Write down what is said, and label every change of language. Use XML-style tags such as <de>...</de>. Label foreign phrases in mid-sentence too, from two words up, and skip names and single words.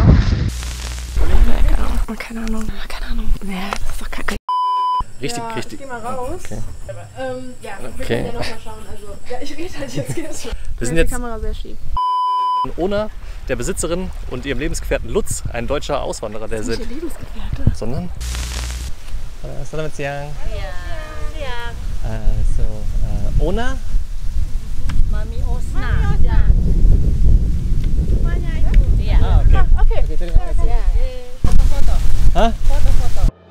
<de>Keine Ahnung. Nee, das ist doch kacke. Richtig, ja, richtig. Ich geh mal raus. Okay. Ja, wir okay. können ja noch mal schauen. Also, ja, ich rede halt jetzt. Wir sind jetzt die Kamera sehr schief. Ona der Besitzerin und ihrem Lebensgefährten Lutz, ein deutscher Auswanderer, der Nicht seit... ihr Lebensgefährte. Sondern?</de> <id>Selamat siang. Ya. Ona? Mami Osna. Semuanya itu. Iya. Ah, okay. Okay. Okay, terima kasih. Foto-foto. Hah? Foto-foto.</id>